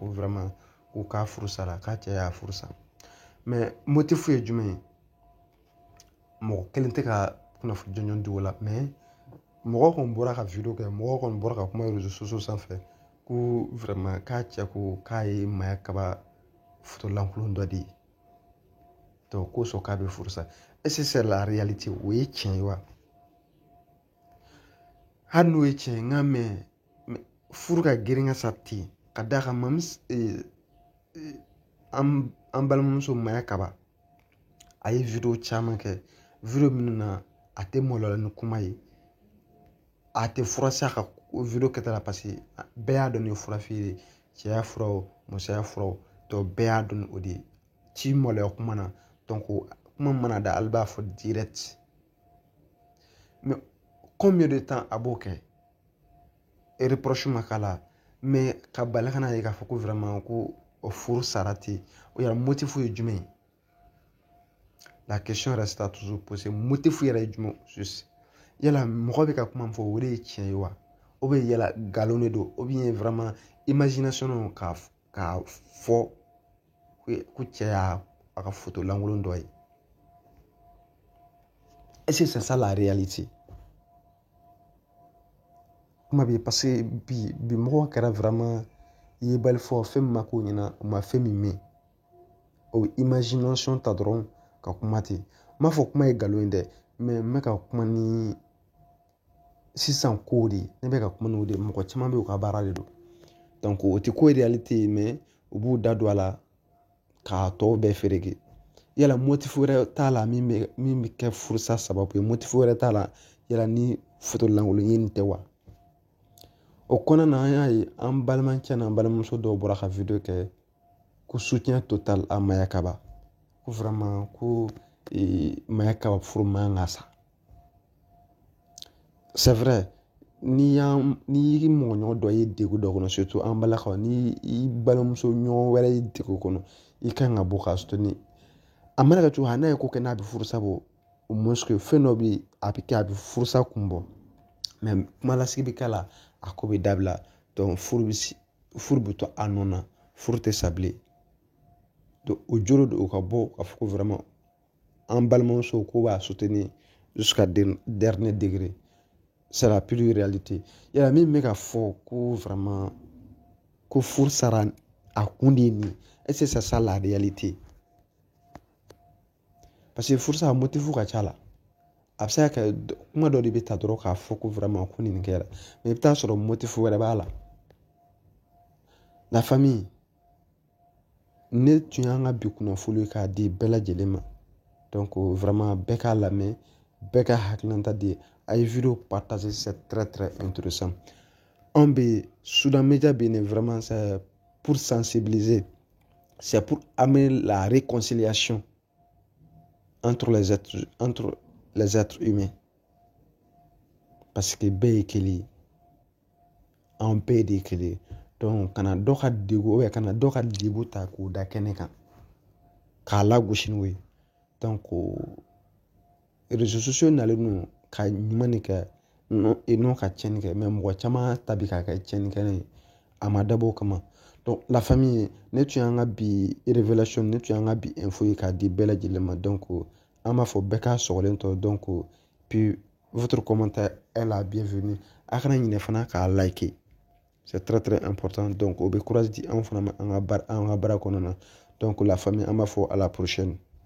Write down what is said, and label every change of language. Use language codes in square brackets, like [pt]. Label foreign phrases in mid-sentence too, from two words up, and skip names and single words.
[bm] vraiment k'u k'a furusa la k'a cɛ y'a furusa mais motif ye jumɛn ye mɔgɔ kelen tɛ ka kunnafoni jɔnjɔn di o la mais mɔgɔ kɔni bɔra ka video kɛ mɔgɔ kɔni bɔra ka kuma [fr] réseaux sociaux [bm] sanfɛ ko vraiment k'a cɛ ko k'a ye Maya Kaba photo lankolon dɔ de ye donc k'o sɔn k'a bɛ furusa [fr] est-ce que c'est la réalité [bm] o ye tiɲɛ ye wa hali n'o ye tiɲɛ ye nka mɛ furu ka girin ka sa ten ka d'a kan an balimamuso Maya Kaba a ye video caman kɛ video minnu na a tɛ maloya ni kuma ye a tɛ fura sa ka video kɛta la [fr] parce que [bm] bɛɛ y'a dɔn ni fura feere cɛya fura o musoya fura o donc bɛɛ y'a dɔn o de ye ci maloya kuma na donc kuma mana da ale b'a fɔ direct [fr] mais combien de temps [bm] a b'o kɛ reproche ma k'a la mais ka bali kana ye k'a fɔ ko vraiment ko o furu sara ten o yɛrɛ motif ye jumɛn ye [fr] la question reste toujours posée [bm] motif yɛrɛ ye jumɛn juste yala mɔgɔ bɛ ka kuma min fɔ o de ye tiɲɛ ye wa [fr] ou bien [bm] yala galon de don [fr] ou bien vraiment imagination [bm] k'a fɔ ko cɛ y'a ka photo lankolon dɔ ye [fr] est-ce que c'est ça la réalité [bm] kuma bɛ [fr] parce que [bm] bi mɔgɔ kɛra vraiment i ye bali fɔ fɛn min ma k'o ɲɛna o ma fɛn min mɛn o imagination ta dɔrɔn ka kuma ten n m'a fɔ kuma ye galon ye dɛ mais n bɛ ka kuma ni sisan kow de ye ne bɛ ka kuma n'o de ye mɔgɔ caman bɛ yen o ka baara de don donc o tɛ ko réalité ye mais u b'u da don a la k'a tɔw bɛɛ fereke yala motif wɛrɛ t'a la min bɛ kɛ furusa sababu ye motif wɛrɛ t'a la yala ni photo lankolon ye nin tɛ wa o kɔnɔna na an y'a ye an balimacɛ n'an balimamuso dɔw bɔra ka video kɛ ko [fr] soutien total à Maya Kaba [bm] ko vraiment ko Maya Kaba furu man ka sa [fr] c'est vrai [bm] n'i y'i mɔgɔɲɔgɔn dɔ ye degun dɔ kɔnɔ surtout an balakaw ni i balimamuso ɲɔgɔn wɛrɛ ye degun kɔnɔ i kan ka bɔ k'a soutenir a mana kɛ cogo n'a ye ko kɛ n'a bɛ furusa bɔ [fr] au moins que [bm] fɛn dɔ bɛ yen a bɛ kɛ a bɛ furusa kun bɔ mais kumalasigi bɛ k'a la a ko bɛ dabila donc furu bɛ to a nɔ na furu tɛ sa bilen donc o joro de o ka bɔ ka fɔ ko vraiment an balimamuso ko b'a soutenir [fr] jusqu'à dernier degré c'est la pure réalité [bm] yala min bɛ ka fɔ ko vraiment ko furu sara a kun de ye nin [fr] est-ce que c'est ça la réalité parce que [bm] furusa motif ka ca la a bɛ se ka kɛ kuma dɔ de bɛ ta dɔrɔn k'a fɔ ko vraiment ko nin kɛra mais i bɛ taa sɔrɔ motif wɛrɛ b'a la [fr] la famille [bm] ne tun y'an ka bi kunnafoni k'a di bɛɛ lajɛlen ma donc vraiment bɛɛ k'a lamɛn bɛɛ ka hakilinata di a ye video partager [fr] c'est très très intéressant [bm] anw bɛ Soudan Media bɛ yen [fr] vraiment c'est pour sensibiliser c'est pour amener la réconciliation entre les êtres humains parce que [bm] bɛɛ ye kelen ye anw bɛɛ de ye kelen ye donc kana dɔ ka degun kana dɔ ka degun ta k'o da kɛnɛ kan k'a lagosi n'o ye donc [fr] réseaux sociaux [bm] nalen don ka ɲuman de kɛ n'o ka tiɲɛni kɛ mais mɔgɔ caman ta bi k'a kɛ tiɲɛnikɛla ye a ma dabɔ o kama [fr] donc la famille [bm] ne tun y'an ka bi révélation ne tun y'an ka bi info ye k'a di bɛɛ lajɛlen ma donc an b'a fɔ bɛɛ k'a sɔgɔlen tɔ [fr] donc puis votre commentaire est la bienvenue [bm] a kana ɲinɛ fana k'a liker [fr] c'est très très important [bm] donc o bɛ courage di anw fana ma an ka baara kɔnɔna na [fr] donc la famille [bm] an b'a fɔ [fr] à la prochaine